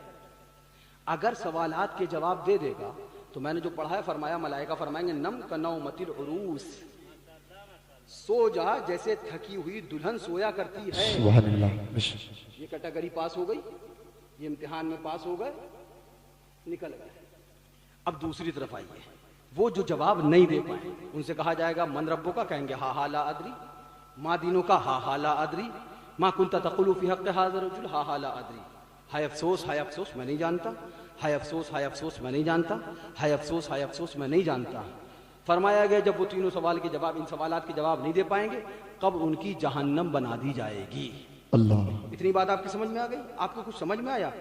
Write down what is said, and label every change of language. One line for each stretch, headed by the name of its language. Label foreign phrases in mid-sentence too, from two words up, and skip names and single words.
Hindi: अगर सवालात के जवाब दे देगा तो मैंने जो पढ़ा है, फरमाया मलाइका फरमाएंगे
Arabic: نم كنومة العروس,
Hindi: सो जा जैसे थकी हुई दुल्हन सोया करती है।
Arabic: سبحان الله.
Hindi: ये कैटेगरी पास हो गई, ये इम्तिहान में पास हो गए, निकल गए। अब दूसरी तरफ आइए, वो जो जवाब नहीं दे पाए उनसे कहा जाएगा
Arabic: من ربك,
Hindi: कहेंगे
Arabic: هاه هاه لا أدري. ما دينك، هاه هاه لا أدري. ما كنت تقول في حق هذا الرجل، هاه هاه لا أدري.
Hindi: हाय अफसोस मैं नहीं जानता, हाय अफसोस मैं नहीं जानता, हाय अफसोस मैं नहीं जानता। फरमाया गया जब वो तीनों सवाल के जवाब, इन सवालात के जवाब नहीं दे पाएंगे, कब्र उनकी जहन्नम बना दी जाएगी। अल्लाह। इतनी बात आपकी समझ में आ गई? आपको कुछ समझ में आया?